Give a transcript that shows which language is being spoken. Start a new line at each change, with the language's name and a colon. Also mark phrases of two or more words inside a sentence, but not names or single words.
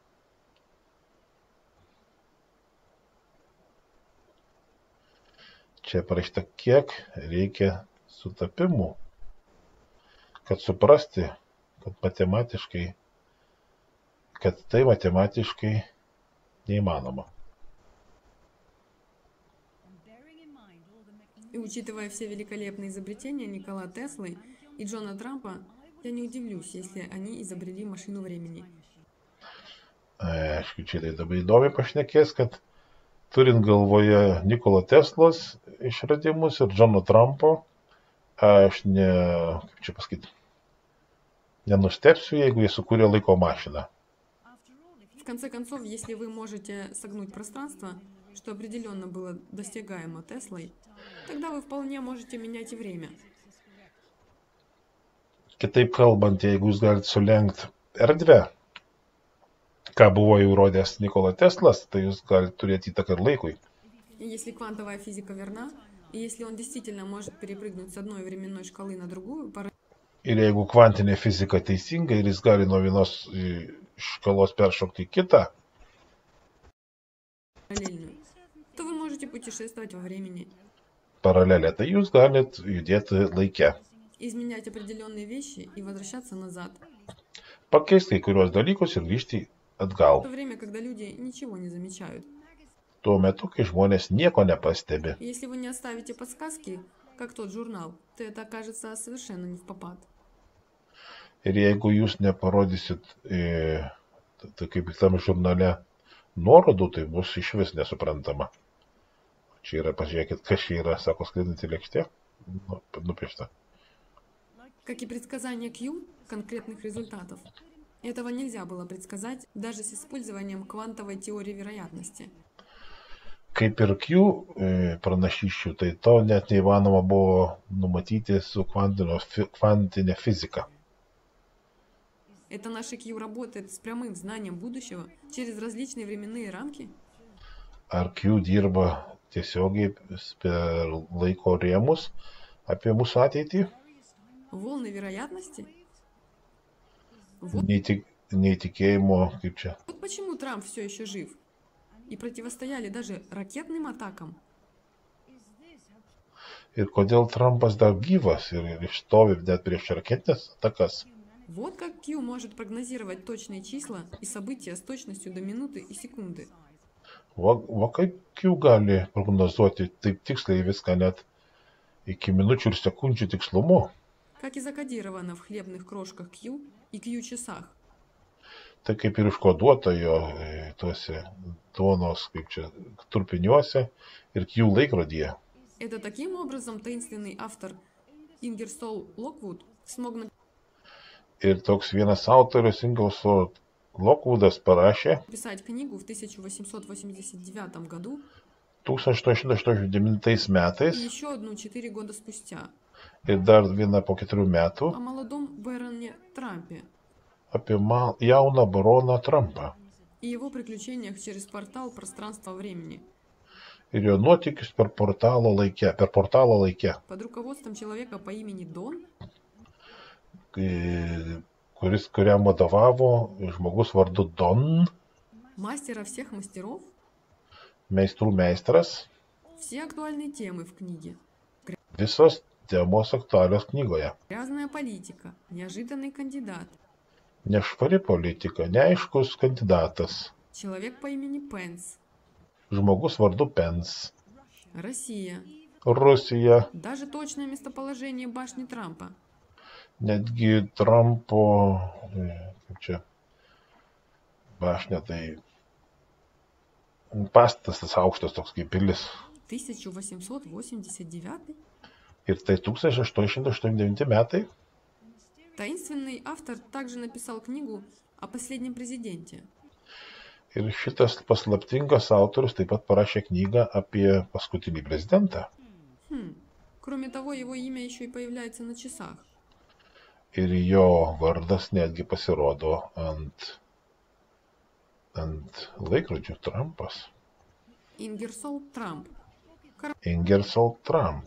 Lithuanian: Čia parašyta, kiek reikia sutapimų, kad suprasti, kad tai matematiškai neįmanoma.
Russian: И учитывая все великолепные изобретения Никола Теслы и Джона Трампа, я не удивлюсь, если они изобрели машину времени.
Lithuanian: Aišku, čia tai labai įdomiai pašnekės, kad turint galvoje Nikola Teslos išradimus ir Džono Trumpo, aš nenustepsiu, jeigu jie sukūrė laiko mašiną.
Russian: В конце концов, если вы можете согнуть пространство, что определенно было достигаемо Теслой, тогда вы вполне можете менять и время.
Lithuanian: Kitaip kalbant, jeigu jūs galite sulenkti erdvę, ką buvo įrodęs Nikola Teslas, tai jūs galite turėti įtaką ir laikui.
Russian: И если квантовая физика верна, и если он действительно может перепрыгнуть с одной временной шкалы на другую,
Lithuanian: Ir jeigu kvantinė fizika teisinga ir jis gali nuo vienos škalos peršokti į kitą,
Russian: параллельную, то вы можете путешествовать во времени,
Lithuanian: paralelę, tai jūs galite judėti laike.
Russian: изменять определенные вещи и возвращаться назад.
Lithuanian: Pakeisti kai kurios dalykus ir grįžti
Russian: В
Lithuanian: atgal.
Russian: то время, когда люди ничего не замечают.
Lithuanian: Tuo metu, kai žmonės nieko nepastebi.
Russian: И если вы не оставите подсказки, как тот журнал, то это окажется совершенно не впопад.
Lithuanian: Ir jeigu jūs neparodysit, tai kaip tam žurnale, nuorodų, tai bus iš vis nesuprantama. Čia yra, pažiūrėkit, kas čia yra, sako, skraidinti lėkštė, nupiešta.
Russian: Как и предсказание Q конкретных результатов. Этого нельзя было предсказать даже с использованием квантовой теории вероятности.
Lithuanian: Kaip ir Q pranašysčių, tai to net neįmanoma buvo numatyti su kvantinė fizika.
Russian: Это наше Q работает с прямым знанием будущего через различные временные рамки?
Lithuanian: Ar Q dirba tiesiogiai per laiko rėmus apie mūsų ateitį?
Russian: Волны вероятности?
Lithuanian: Neįtikėjimo, kaip čia.
Russian: Вот почему Трамп все еще жив. И противостояли даже ракетным атакам.
Lithuanian: Ir kodėl Trumpas dar gyvas ir išstovi net prieš raketinės atakas?
Russian: Вот как Q может прогнозировать точные числа и события с точностью до минуты и секунды.
Lithuanian: Va kaip Q gali prognozuoti taip tiksliai viską net iki minučių ir sekundžių tikslumu?
Russian: Как и закодировано в хлебных крошках Q и Q-часах.
Lithuanian: Tai kaip ir iškoduota jo tuose duonos, kaip čia, trupiniuose ir Q laikrodyje.
Russian: Это таким образом таинственный автор Ингерсол Локвуд смог
Lithuanian: Ir toks vienas autorius Ingersoll Lockwoodas parašė
Russian: написать книгу в 1889 году
Lithuanian: 1889
Russian: и
Lithuanian: metais
Russian: еще одну 4 года спустя
Lithuanian: ir dar vieną po 4 metų
Russian: о молодом Бэроне Трампе
Lithuanian: apie jauną baroną Trumpą
Russian: и его приключениях через портал пространства-времени
Lithuanian: ir jo nuotykius per portalo laike,
Russian: под руководством человека по имени Дон,
Lithuanian: kuriam vadovavo žmogus vardu Don,
Russian: мастера всех мастеров.
Lithuanian: meistrų meistras,
Russian: Все актуальные темы в книге.
Lithuanian: visos temos aktualios knygoje.
Russian: Грязная политика, неожиданный кандидат,
Lithuanian: Nešvari politika, neaiškus kandidatas,
Russian: человек по имени Пенс,
Lithuanian: žmogus vardu Pence,
Russian: Россия,
Lithuanian: Rusija,
Russian: даже точное местоположение башни Трампа,
Lithuanian: netgi Trumpo, kaip čia, bašnė, tai pastatas tas aukštas toks kaip pilis.
Russian: 1889.
Lithuanian: Ir tai 1889 metai.
Russian: Таинственный автор также написал книгу о последнем президенте.
Lithuanian: Ir šitas paslaptingas autorius taip pat parašė knygą apie paskutinį prezidentą.
Russian: Кроме того, его имя еще и появляется на часах.
Lithuanian: Ir jo vardas netgi pasirodo ant laikrodžių Trumpas.
Russian: Ингерсол Трамп.
Lithuanian: Ingersoll Trump.